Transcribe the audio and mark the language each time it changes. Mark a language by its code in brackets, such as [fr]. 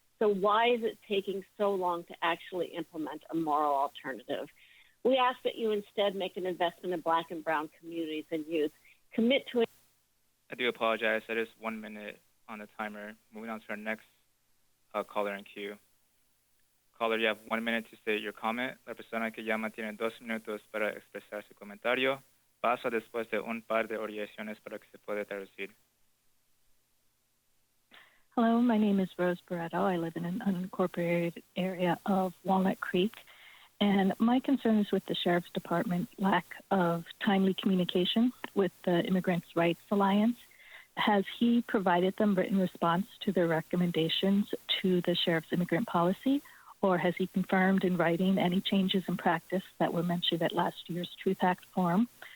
[en] So why is it taking so long to actually implement a moral alternative? We ask that you instead make an investment in Black and brown communities and youth. Commit to it. I do apologize. That is 1 minute on the timer. Moving on to our next caller in queue. Caller, you have 1 minute to state your comment. [es] La persona que llama tiene 2 minutos para expresar su comentario. Pasa después de un par de oraciones para que se pueda traducir. [en] Hello, my name is Rose Barretto. I live in an unincorporated area of Walnut Creek, and my concern is with the Sheriff's Department's lack of timely communication with the Immigrants' Rights Alliance. Has he provided them written response to their recommendations to the Sheriff's immigrant policy, or has he confirmed in writing any changes in practice that were mentioned at last year's Truth Act Forum?